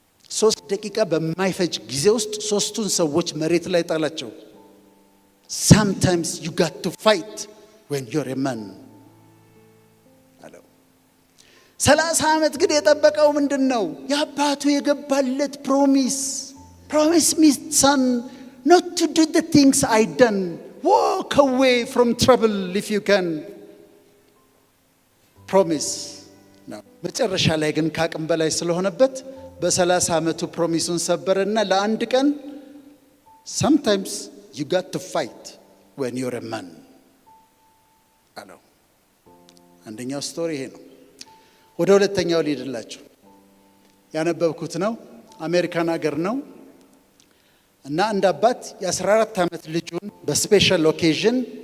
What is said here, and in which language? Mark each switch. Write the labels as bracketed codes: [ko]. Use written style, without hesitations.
[am] 3 ደቂቃ በማይፈጅ ጊዜ ውስጥ 3ቱን ሰዎች መሬት ላይ ጣላቸው። [en] sometimes you got to fight when you're a man [am] አለው። 30 ዓመት ግን የጠበቀው ምንድነው? የአባቱ የገባለት [en] promise me son not to do the things I done. walk away from trouble if you can. [am] promise ነው። መጨረሻ ላይ ግን ካቅም በላይ ስለሆነበት በ30 ዓመቱ ፕሮሚሱን ሰበረና ለአንድ ቀን [en] sometimes you got to fight when you're a man [am] አለው። አንደኛው ስቶሪ ይሄ ነው። ወደ ሁለተኛው ልሂድላችሁ። ያነበብኩት ነው፣ አሜሪካን ሀገር ነው እና አንድ አባት የ14 ዓመት ልጁን በስፔሻል ኦኬዥን